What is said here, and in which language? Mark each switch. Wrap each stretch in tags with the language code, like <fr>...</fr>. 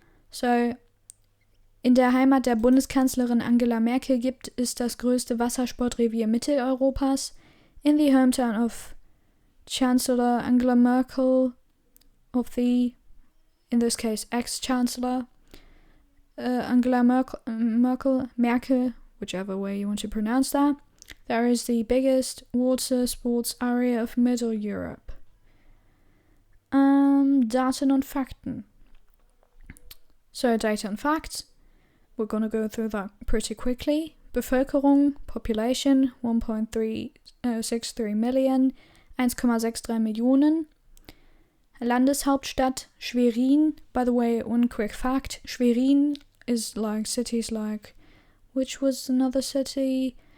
<de>So, in der Heimat der Bundeskanzlerin Angela Merkel gibt es das größte Wassersportrevier Mitteleuropas.</de> <en>In the hometown of Chancellor Angela Merkel, of the, in this case, ex-Chancellor Angela Merkel, whichever way you want to pronounce that, there is the biggest water sports area of Middle Europe.</en> <de>Daten und Fakten.</de> <en>So, data and facts. We're gonna go through that pretty quickly.</en> <de>Bevölkerung, population, 1.363 million, 1,63 Millionen. Landeshauptstadt, Schwerin.</de> <en>By the way, one quick fact, Schwerin is like cities like, which was another city?</en>